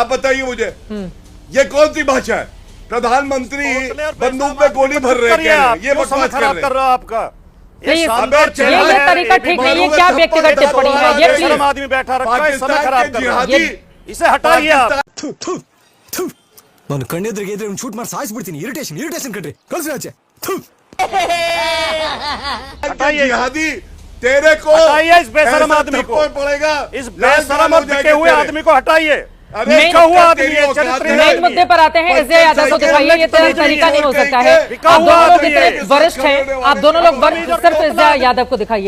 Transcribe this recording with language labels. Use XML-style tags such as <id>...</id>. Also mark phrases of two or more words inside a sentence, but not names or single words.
<hi>आप बताइए मुझे, ये कौन सी भाषा है? प्रधानमंत्री बंदूक में गोली भर रहे हैं, ये बकवास कर रहे हैं आपका। प्लीज ये तरीका ठीक नहीं है। क्या व्यक्तिगत टिप्पणी है ये? प्लीज आदमी बैठा रखा है, समय खराब कर रहा है, इसे हटाइए आप।</hi> <kn>ನಾನು ಕಣ್ಣೆದ್ರಿಗೆ ಇದ್ರೆ ಒಂದು ಶೂಟ್ ಮಾಡಿ ಸಾಯಿಸ್ಬಿಡ್ತೀನಿ। ಇರಿಟೇಷನ್ ಕಣ್ರಿ, ಕಳ್ಸಿ ಆಚೆ।</kn> <hi>जिहादी तेरे को हटाइए इस बेशरम आदमी को, पड़ेगा, इस बेशरम और बिके हुए आदमी को हटाइए। मेन मुद्दे पर आते हैं। इसे यादव को दिखाइए, ये तरीका नहीं हो सकता है। आप दोनों लोग इतने वरिष्ठ हैं, आप दोनों लोग सिर्फ इसे यादव को दिखाइए।</hi>